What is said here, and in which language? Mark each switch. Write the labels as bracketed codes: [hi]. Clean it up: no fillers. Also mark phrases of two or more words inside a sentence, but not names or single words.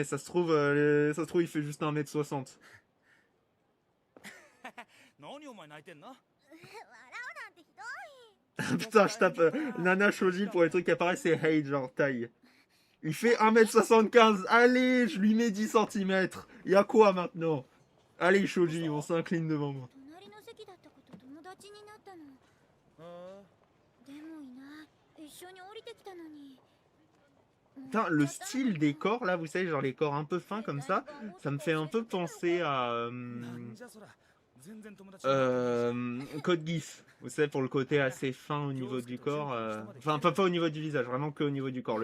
[fr] Ça se trouve, il fait juste 1m60. Putain, je tape Nana Shoji pour les trucs qui apparaissent, c'est hate, genre taille. Il fait 1m75. Allez, je lui mets 10 cm. Y'a quoi maintenant? Allez, Shoji, on s'incline devant moi. [ja] 隣の席だった子と友達になったの。でもいない。一緒に降りてきたのに。 [fr] Putain, le style des corps là, vous savez, genre les corps un peu fins comme ça me fait un peu penser à Code Geass. Vous savez, pour le côté assez fin au niveau du corps. Enfin, pas au niveau du visage, vraiment que au niveau du corps.